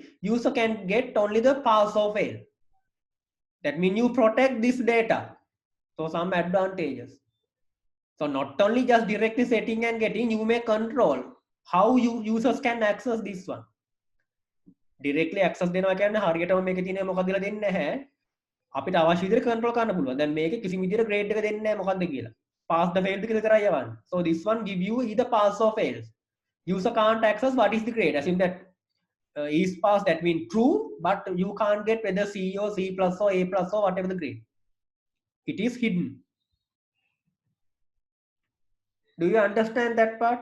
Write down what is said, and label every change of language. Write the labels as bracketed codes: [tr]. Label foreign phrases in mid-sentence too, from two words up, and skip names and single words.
[en] User can get only the pass or fail. That means you protect this data. So some advantages. So not only just directly setting and getting, you may control how users can access this one. Directly access [si] දෙනවා කියන්නේ හරියටම මේකේ තියෙන මොකක්ද කියලා දෙන්නේ නැහැ. අපිට අවශ්‍ය විදිහට control කරන්න පුළුවන්. දැන් මේකේ කිසිම විදිහට grade එක දෙන්නේ නැහැ මොකක්ද කියලා. [en] Pass the failed [si] කියලා කරා යවන්න. [en] So this one give you either pass or fails. User can't access what is the grade. Assume that is pass, that means true, but you can't get whether C or C plus or A plus or whatever the grade. It is hidden. Do you understand that part?